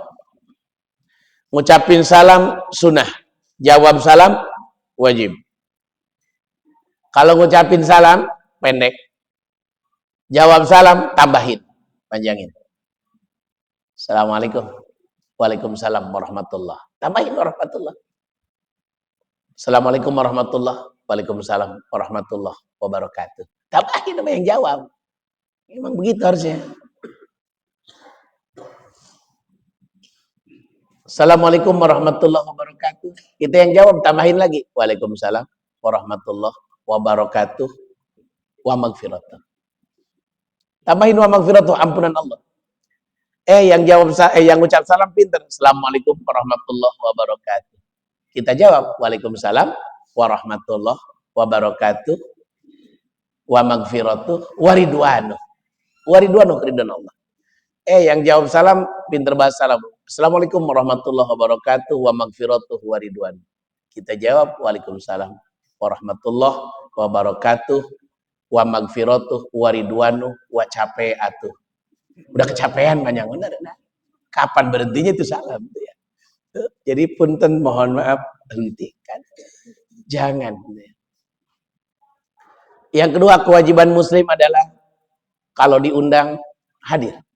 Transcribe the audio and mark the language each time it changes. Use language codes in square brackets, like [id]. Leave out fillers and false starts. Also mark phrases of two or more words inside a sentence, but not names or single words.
[id] Ngucapin salam sunnah, jawab salam wajib. Kalau ngucapin salam pendek, jawab salam tambahin, panjangin. Assalamualaikum. [ar] وعليكم السلام ورحمة الله. [id] Tambahin warahmatullah. [ar] السلام عليكم ورحمة الله. وعليكم السلام ورحمة الله وبركاته. [id] Tambahin sama yang jawab. Memang begitu harusnya. [ar] السلام عليكم ورحمة الله وبركاته. [id] Kita yang jawab tambahin lagi. [ar] وعليكم السلام ورحمة الله وبركاته ومغفرته. [id] Tambahin [ar] ومغفرته, [id] ampunan Allah. Yang jawab yang ucap salam pintar. [ar] السلام عليكم ورحمة الله وبركاته. Kita jawab وعليكم السلام ورحمة الله وبركاته ومغفرته ورضوانه. ورضوانه, [id] ridwan Allah. Yang jawab salam pintar bahasa salam. [ar] السلام عليكم ورحمة الله وبركاته ومغفرته ورضوان. Kita jawab وعليكم السلام ورحمة الله وبركاته ومغفرته ورضوانه وكابياته. [id] Udah kecapean banyak benar. Kapan berhentinya itu salam ya. Jadi punten mohon maaf, hentikan. Jangan. Yang kedua, kewajiban muslim adalah kalau diundang hadir.